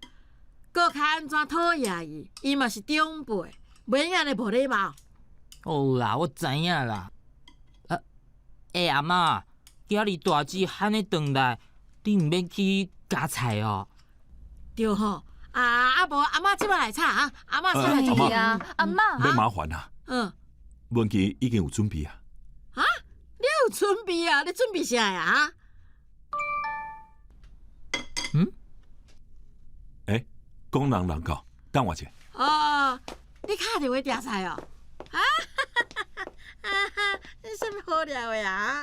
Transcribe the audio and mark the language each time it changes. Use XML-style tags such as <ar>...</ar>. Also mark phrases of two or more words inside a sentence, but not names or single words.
<nan>搁较安怎讨厌伊？伊嘛是长辈，袂安尼无礼貌。哦啦，我知影啦。阿妈，今日大姊喊你转来，你毋免去夹菜哦。对吼，啊无阿嬷即摆来炒啊，阿嬷先来做去啊，阿嬷。要麻烦啊。文琪已经有准备啊。啊，你有准备啊？你准备啥呀？讲人人教，等我者。哦，你敲电话订菜哦？你什么好料的呀？</nan>